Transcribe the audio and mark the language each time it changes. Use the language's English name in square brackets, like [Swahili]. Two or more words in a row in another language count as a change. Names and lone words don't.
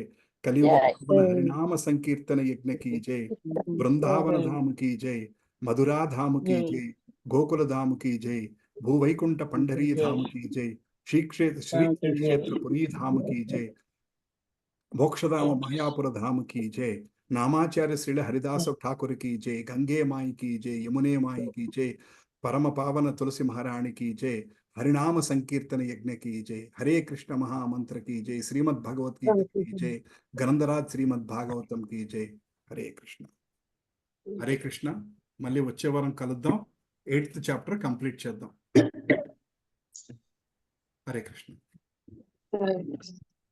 [Hindi] कलियुग हरिनाम संकीर्तन यज्ञ की जय. वृंदावन धाम की जय. मधुरा धाम की जय. गोकुल धाम की जय. भूवैकुंठ पंढरी धाम की जय. श्री क्षेत्र पुरी धाम की जय. मोक्षधाम मायापुर धाम की जय. మోక్షధామ మాయాపుర ధామ కీ జై. नामाचार्य श्रील हरिदास ठाकुर की जय. गंगे माई की जय. यमुने माई की जय. परम पावन तुलसी महारानी की जय. हरिनाम संकीर्तन यज्ञ की जय. हरे कृष्ण महामंत्र की जय. श्रीमद् भगवत गीता की जय. ग्रंथराज श्रीमद् भागवतम की जय. हरे कृष्ण. [Telugu] మళ్ళీ వచ్చే వారం కలుద్దాం. [English] 8th chapter [Telugu] కంప్లీట్ చేద్దాం. హరే కృష్ణ.